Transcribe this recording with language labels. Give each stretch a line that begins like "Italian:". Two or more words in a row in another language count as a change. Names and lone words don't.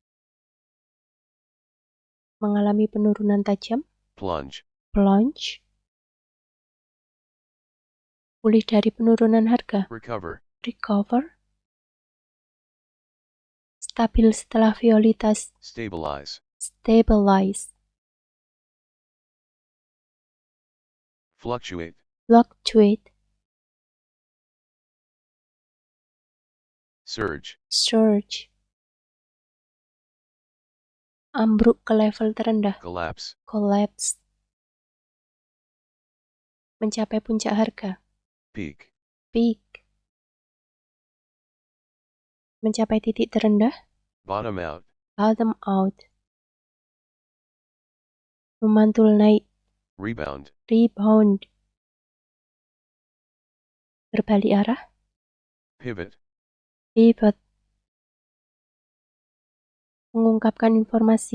Indonesian: Mengalami penurunan tajam.
English: Plunge. Plunge.
Indonesian: Pulih dari penurunan harga.
English: Recover. Recover.
Indonesian: Stabil setelah volatilitas.
English: Stabilize. Stabilize. Fluctuate. Fluctuate. Surge. Surge.
Indonesian: Ambruk ke level terendah.
English: Collapse.
Indonesian: Collapse. Mencapai puncak harga.
English: Peak. Peak.
Indonesian: Mencapai titik terendah.
English: Bottom out. Bottom out.
Indonesian: Memantul naik.
English: Rebound.
Indonesian: Rebound. Berbalik arah.
English: Pivot. Pivot.
Indonesian: Mengungkapkan informasi.